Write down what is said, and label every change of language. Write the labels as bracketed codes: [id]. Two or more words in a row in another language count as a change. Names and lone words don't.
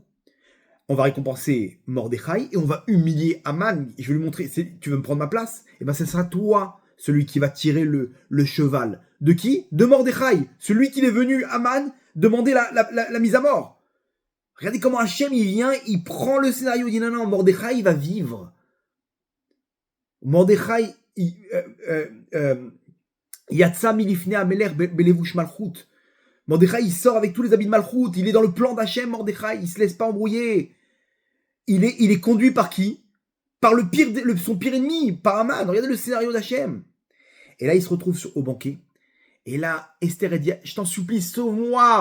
[fr] On va récompenser Mordechai et on va humilier Aman. Je vais lui montrer, tu veux me prendre ma place? Et ben ce sera toi, celui qui va tirer le cheval. De qui? De Mordechai, celui qui est venu, Aman, demander la mise à mort. Regardez comment Hachem, il vient, il prend le scénario, il dit non, Mordechai, il va vivre. [he] Mordechai, יצא מלפני המלך בלבוש מלכות. [fr] Mordechai, il sort avec tous les habits de malchut, il est dans le plan d'Hachem, Mordechai, il se laisse pas embrouiller. Il est conduit par qui? Par son pire ennemi, par Aman. Regardez le scénario d'Hachem. Et là, il se retrouve au banquet. Et là, Esther, elle dit, je t'en supplie, sauve-moi.